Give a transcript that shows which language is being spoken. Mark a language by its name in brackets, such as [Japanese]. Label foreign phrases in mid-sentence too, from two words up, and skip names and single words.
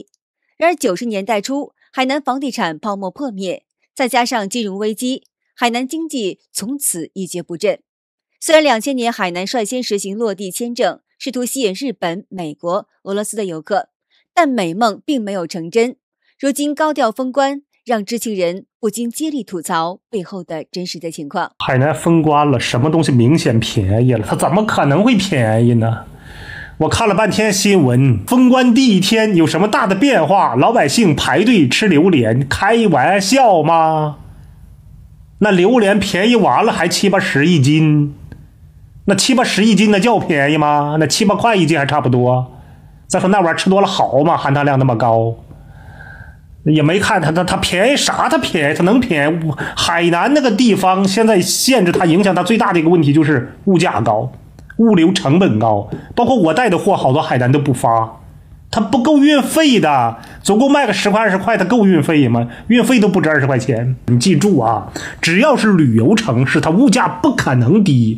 [Chinese] 然而90年代初，海南房地產泡沫破滅，再加上金融危機，海南經濟從此一蹶不振。雖然2000年海南率先實行落地簽證，試圖吸引日本、美國、俄羅斯的遊客， 但美夢並沒有成真。如今高調封關，讓知情人不禁接力吐槽背後的真實的情況。海南封關了，什麼東西明顯便宜了？它怎麼可能會便宜呢？我看了半天新聞，封關第一天有什麼大的變化？老百姓排隊吃榴蓮，開玩笑嗎？那榴蓮便宜完了還70-80一斤，那70-80一斤那叫便宜嗎？那7-8塊一斤還差不多。再說那玩意兒吃多了好嗎？含糖量那麼高，也沒看它便宜啥？它便宜，它能便宜？海南那個地方现在限制它，影響它最大的一個問題就是物價高，物流成本高，包括我帶的貨好多海南都不發，它不夠運費的，总共賣個10塊20塊，它夠運費嗎？運費都不止20塊錢。你記住啊，只要是旅遊城市，它物價不可能低。